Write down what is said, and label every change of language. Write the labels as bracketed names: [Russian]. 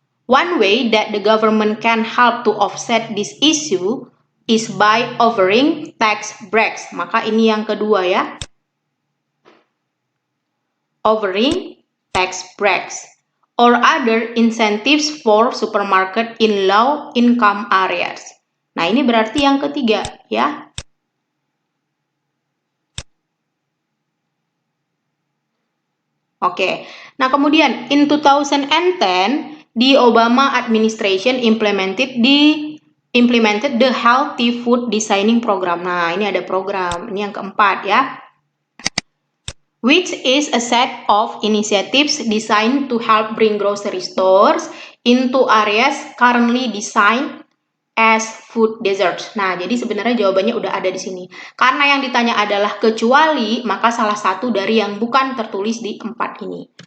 [English] One way that the government can help to offset this issue is by offering tax breaks. [Indonesian] Maka ini yang kedua ya. [English] Offering tax breaks or other incentives for supermarket in low income areas. [Indonesian] Nah, ini berarti yang ketiga ya. Oke. Nah, kemudian [English] in 2010 the Obama administration implemented the Healthy Food Designing Program. [Indonesian] Nah, ini ada program. Ini yang keempat ya. [English] Which is a set of initiatives designed to help bring grocery stores into areas currently designed as food deserts. [Indonesian] Nah, jadi sebenarnya jawabannya udah ada di sini. Karena yang ditanya adalah kecuali, maka salah satu dari yang bukan tertulis di 4 ini.